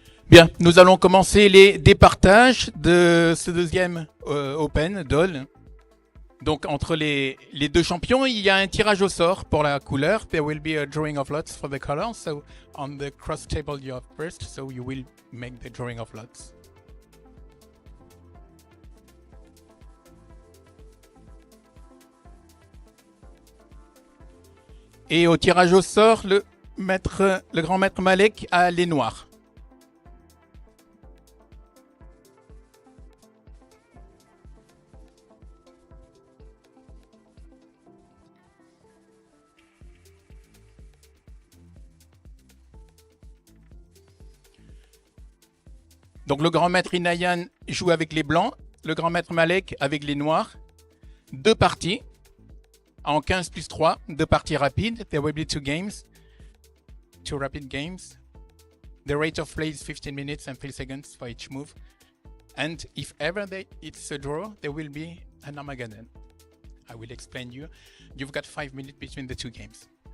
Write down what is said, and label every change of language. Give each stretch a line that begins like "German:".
French: Bien, nous allons commencer les départages de ce deuxième Open Dole. Donc entre les deux champions, il y a un tirage au sort pour la couleur.
English: There will be a drawing of lots for the color. So on the cross table you have first, so you will make the drawing of lots.
French: Et au tirage au sort, le grand maître Malek a les noirs. Donc le grand maître Inayan joue avec les blancs, le grand maître Malek avec les noirs. Deux parties en 15 plus 3, deux parties rapides.
English: There will be two rapid games. The rate of play is 15 minutes and 3 seconds for each move. And if ever it's a draw, there will be an Armageddon. I will explain you. You've got 5 minutes between the two games.